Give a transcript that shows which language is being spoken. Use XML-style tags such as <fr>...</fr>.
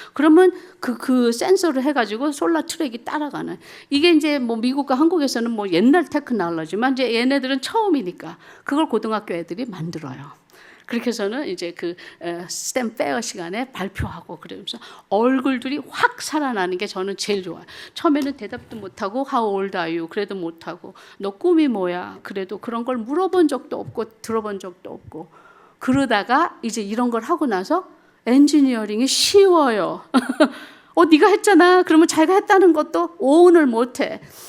<ko>그러면 그 센서를 해가지고 솔라 트랙이 따라가는. 이게 이제 뭐 미국과 한국에서는 뭐 옛날 테크놀로지만 이제 얘네들은 처음이니까 그걸 고등학교 애들이 만들어요. 그렇게 해서는 이제 그 스템 페어 시간에 발표하고, 그러면서 얼굴들이 확 살아나는 게 저는 제일 좋아요. 처음에는 대답도 못하고</ko> <en>How old are you?</en> <ko>그래도 못하고, 너 꿈이 뭐야? 그래도 그런 걸 물어본 적도 없고 들어본 적도 없고, 그러다가 이제 이런 걸 하고 나서 엔지니어링이 쉬워요. 네가 했잖아. 그러면 자기가 했다는 것도 오운을 못해.</ko>